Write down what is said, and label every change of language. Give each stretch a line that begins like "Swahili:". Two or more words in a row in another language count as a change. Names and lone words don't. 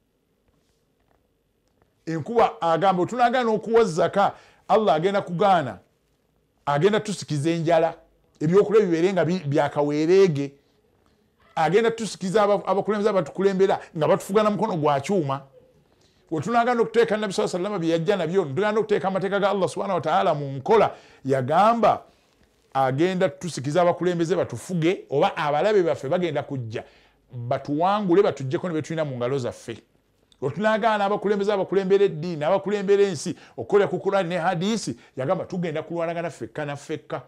Ganda: Enkuba agamba otunagaana okuwa zaka, Allah agenda kugaana, agenda tusikiza enjala, ebyokulya bibeere nga byakaweereege. Agenda tusikiza abakulembeze abatukulembera nga batufugana mukono gwa kyuma. Wetunagana okuteeka Nabbi
Arabic: صلى الله عليه وسلم
Ganda: byajja nabyo, tugenda okuteeka amateeka ga Allah
Arabic: سبحانه وتعالى
Ganda: mu nkola. Yagamba agenda tusikiza abakulembeze batufuge, oba abalabe baffe bagenda kujja batuwangule batujjeko ne betulina mu ngalo zaffe. Wetunagana abakulembeze abakulembera eddiini, abakulembera ensi okukola ku Qur'an ne hadisi, yagamba tugenda kulwanagana ffekka na ffekka.